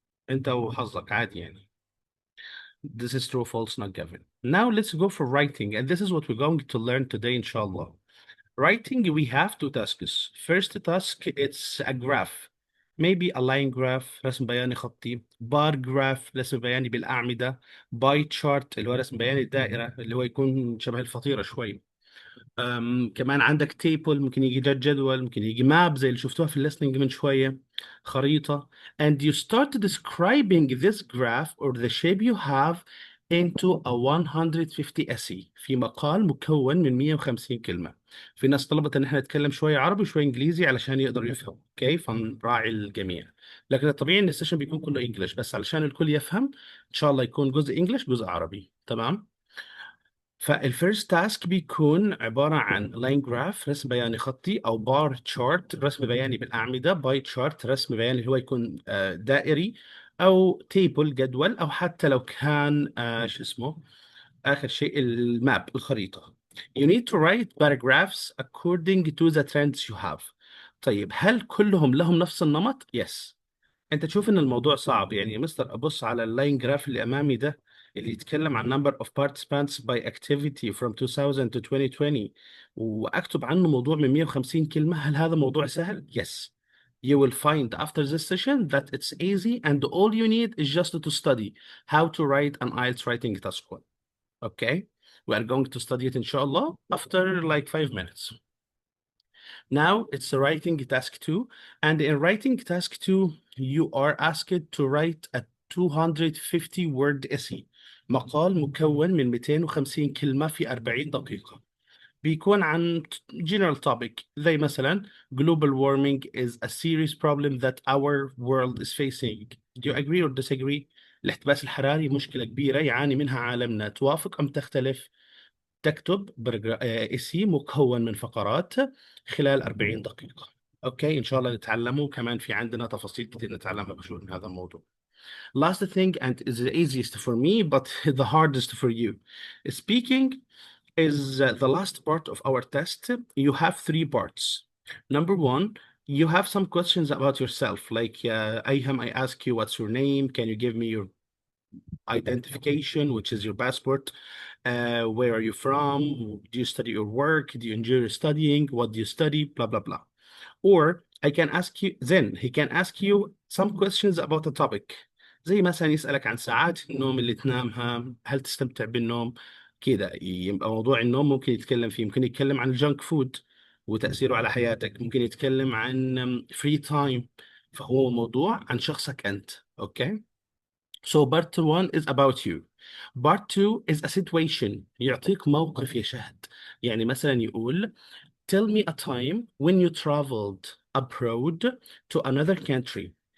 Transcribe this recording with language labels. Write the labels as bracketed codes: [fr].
[ar] انت وحظك عادي يعني. [en] This is true, false, not given. Now let's go for writing, and this is what we're going to learn today, inshallah. Writing, we have two tasks. First task, it's a graph. Maybe a line graph, [ar] رسم بياني خطي. [en] Bar graph, [ar] رسم بياني بالأعمدة. [en] Pie chart, [ar] اللي هو رسم بياني الدائرة، اللي هو يكون شبه الفطيرة شوي. كمان عندك تيبل، ممكن يجي جدول، ممكن يجي ماب زي اللي شفتوها في الليسننج من شوية، خريطة. [en] And you start describing this graph or the shape you have into a 150 essay [ar] في مقال مكون من 150 كلمة. في ناس طلبت ان احنا نتكلم شوية عربي وشوية انجليزي علشان يقدروا يفهموا، اوكي؟ فنراعي الجميع. لكن الطبيعي ان السيشن بيكون كله انجلش، بس علشان الكل يفهم ان شاء الله يكون جزء انجلش جزء عربي، تمام؟ فالفيرست تاسك بيكون عبارة عن لاين جراف، رسم بياني خطي، أو بار تشارت، رسم بياني بالأعمدة، باي تشارت، رسم بياني اللي هو يكون دائري، أو تيبل جدول، أو حتى لو كان شو اسمه آخر شيء الماب الخريطة. [en] You need to write paragraphs according to the trends you have. [ar] طيب هل كلهم لهم نفس النمط؟ [en] Yes. [ar] انت تشوف ان الموضوع صعب يعني يا مستر، ابص على اللاين جراف اللي امامي ده اللي يتكلم عن [en] number of participants by activity from 2000 to 2020 [ar] واكتب عنه موضوع من 150 كلمة، هل هذا موضوع سهل؟ Yes. [en] You will find after this session that it's easy and all you need is just to study how to write an IELTS writing task 1. Okay? We are going to study it inshallah after like 5 minutes. Now it's writing task 2, and in writing task 2 you are asked to write a 250 word essay. [ar] مقال مكون من 250 كلمة في 40 دقيقة. بيكون عن [en] general topic [ar] زي مثلا [en] global warming is a serious problem that our world is facing. Do you agree or disagree? [ar] الاحتباس الحراري مشكلة كبيرة يعاني منها عالمنا. توافق أم تختلف؟ تكتب اسي مكون من فقرات خلال 40 دقيقة. اوكي، ان شاء الله نتعلمه، كمان في عندنا تفاصيل كتير نتعلمها بشؤون من هذا الموضوع. [en] Last thing, and is the easiest for me but the hardest for you. Speaking is the last part of our test. You have 3 parts. Number 1, you have some questions about yourself, like Ayham, I ask you what's your name, can you give me your identification, which is your passport. Where are you from? Do you study or work? Do you enjoy studying? What do you study? Blah, blah, blah. Or I can ask you, then he can ask you some questions about a topic. [ar] زي مثلا يسألك عن ساعات النوم اللي تنامها، هل تستمتع بالنوم؟ كده يبقى موضوع النوم ممكن يتكلم فيه. ممكن يتكلم عن الجنك فود وتأثيره على حياتك. ممكن يتكلم عن فري تايم. فهو موضوع عن شخصك أنت. أوكي؟ [en] So part 1 is about you. Part 2 is a situation. [ar] يعطيك موقف يشهد. يعني مثلا يقول [en] tell me a time when you traveled abroad to another country.